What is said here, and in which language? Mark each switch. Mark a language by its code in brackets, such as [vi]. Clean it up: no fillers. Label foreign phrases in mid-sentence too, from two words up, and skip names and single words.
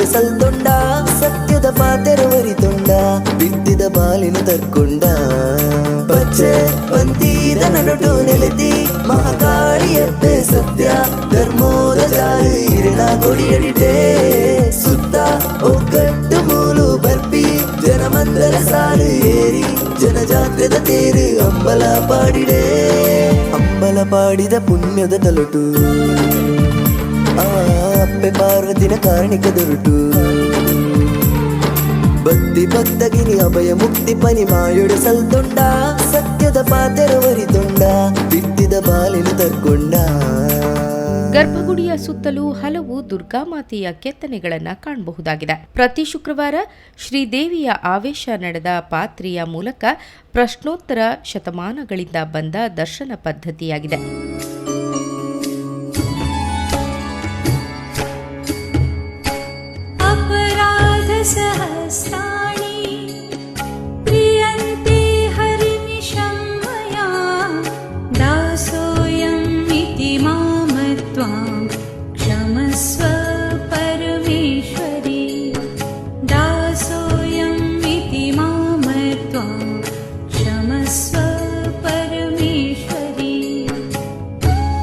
[tcy] ಸಲ್ತೊಂಡ ಸತ್ಯದ ಪಾತೆರ ವರಿತೊಂಡ ಬಿಟ್ಟಿದ ಬಾಲಿನ ತರ್ಕೊಂಡ ಪಚ್ಚೆ ಪಂತೀದ ನಡುಟು ನೆಲೆತಿ ಮಹಾಕಾಳಿಯಪ್ಪೆ ಸತ್ಯ ಧರ್ಮೋದ ಜಾಲು ಇರಿಣ ಕೊಡಿಯಡಿಟೆ ಸುತ್ತ ಒಗ್ಗಟ್ಟು ಮೂಲು ಬರ್ಪಿ ಜನಮಂದರ ಸಾಲು ಏರಿ ಜನಜಾಗ್ರದ ತೇರು ಅಂಬಲ ಪಾಡಿಡೆ ಅಂಬಲ ಪಾಡಿದ ಪುಣ್ಯದ ತಲುಟು ಅಪ್ಪೆ ಪಾರ್ವತಿನ ಕಾರಣಿಕ ದೊರಟು ಭಕ್ತಿ ಭಕ್ತಗಿನಿ ಅಭಯ ಮುಕ್ತಿ ಪನಿ ಮಾಯುಡ ಸಲ್ತೊಂಡ ಸತ್ಯದ ಪಾತೆರ ವರಿತೊಂಡ ಬಿಟ್ಟಿದ ಬಾಲಿನ ತರ್ಕೊಂಡ. [kn] ಗರ್ಭಗುಡಿಯ ಸುತ್ತಲೂ ಹಲವು ದುರ್ಗಾಮಾತೆಯ ಕೆತ್ತನೆಗಳನ್ನು ಕಾಣಬಹುದಾಗಿದೆ. ಪ್ರತಿ ಶುಕ್ರವಾರ ಶ್ರೀದೇವಿಯ ಆವೇಶ ನಡೆದ ಪಾತ್ರೆಯ ಮೂಲಕ ಪ್ರಶ್ನೋತ್ತರ ಶತಮಾನಗಳಿಂದ ಬಂದ ದರ್ಶನ ಪದ್ಧತಿಯಾಗಿದೆ. [sa] सहस्राणि प्रियन्ते हरिनिशं मया दासोऽयम् इति मामत्वां क्षमस्व परमेश्वरी दासोऽयम् इति मामत्वां क्षमस्व परमेश्वरी